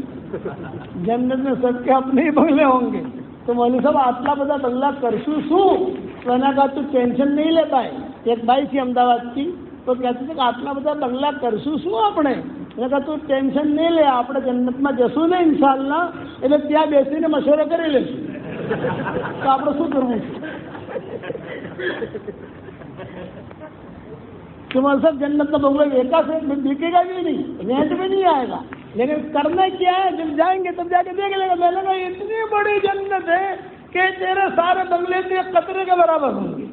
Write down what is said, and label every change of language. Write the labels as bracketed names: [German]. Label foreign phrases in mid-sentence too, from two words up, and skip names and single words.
[Urdu] جنت میں سب کے اپنے ہی بنگلے ہوں گے. تو مولوی صاحب [Gujarati] આટલા બડા બંગલા કરશો સો. [Urdu] تو میں نے کہا تو ٹینشن نہیں لیتا ہے. ایک بھائی تھی احمدآباد کی تو کہتے تھے کہ [Gujarati] આટલા બડા બંગલા કરશો સો [Urdu] اپنے. میں نے کہا تو ٹینشن نہیں لے، آپ جنت میں [Gujarati] જશો ને [Urdu] انشاءاللہ [Gujarati] એટલે ત્યાં બેસીને મશવરો કરી લેશું તો આપણે શું કરવું છે [Urdu] کہ صاحب جنت کا بنگلہ ایکا سے بکے گا بھی نہیں، رینٹ میں نہیں آئے گا. لیکن کرنا کیا ہے، جب جائیں گے تب جا کے دیکھ لیں گے. میں نے کہا اتنی بڑی جنت ہے کہ تیرے سارے بنگلے میں ایک قطرے کے برابر ہوں گے.